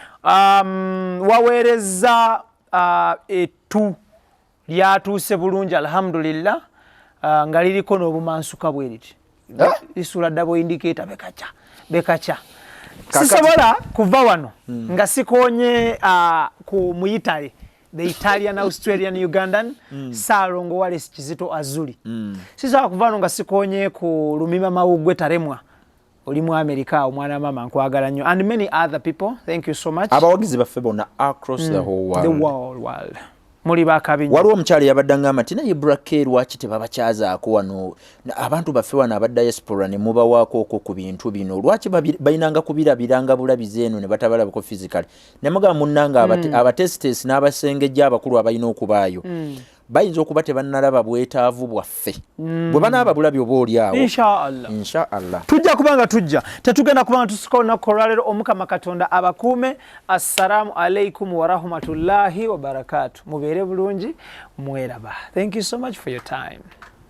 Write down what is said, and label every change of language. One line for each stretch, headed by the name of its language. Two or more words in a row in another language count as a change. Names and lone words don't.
Ganda: Waweereza etu lyatuuse bulungi alhamdulillah nga liriko n'obumansuka bwe liti lisula
English: double indicator
Ganda: bekacha sisobola kuva wano nga sikonye mu Italy,
English: the Italian, Australian,
Ganda: Ugandan, Salongo Wallace Kizito Azuli. Sisobola kuva wano nga sikonye ku Lumima Mawugwe Taremwa oli mu America omwana mama nkwagala nnyo
English: and many other people. Thank you so much.
Ganda: Abawagizi baffe bonna
English: across the whole world. The world.
Ganda: Muli bakabinya. Waliwo omukyala yabadde ngamba nti naye Brake lwaki tebabakyazaako wano abantu baffe wano aba diaspora ne mubawaako okwo ku bintu bino lwaki bayinanga kubirabiranga bulabizi eno ne batabalabako physically ne mugamba munnanga abatestes n'abasengejja abakulu abalina okubaayo bayinza okuba tebannalaba bwetaavu bwaffe bwe banaaba bulabi oba oli awo inshaallah tujja kubanga tujja tetugenda kubanga tusika olunaku olwaleero omukama katonda abakuume.
Arabic: السلام عليكم ورحمة الله وبركاته.
Ganda: Mubeere bulungi mweraba.
English: Thank you so much for your time.